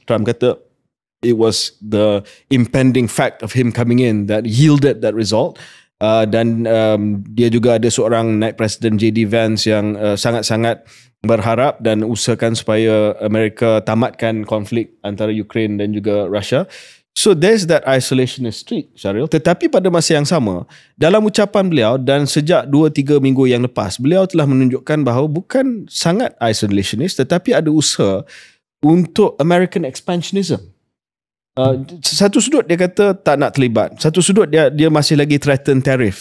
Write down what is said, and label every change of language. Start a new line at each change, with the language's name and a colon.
English: Trump
Malay: kata
English: it was the impending fact of him coming in that yielded that result.
Malay: Dan dia juga ada seorang naib presiden J.D. Vance yang sangat-sangat berharap dan usahakan supaya Amerika tamatkan konflik antara Ukraine dan juga Russia.
English: So there's that isolationist streak, Syaril.
Malay: Tetapi pada masa yang sama, dalam ucapan beliau dan sejak 2-3 minggu yang lepas, beliau telah menunjukkan bahawa bukan sangat isolationist, tetapi ada usaha untuk American expansionism. Satu sudut dia kata tak nak terlibat. Satu sudut dia masih lagi threaten tarif.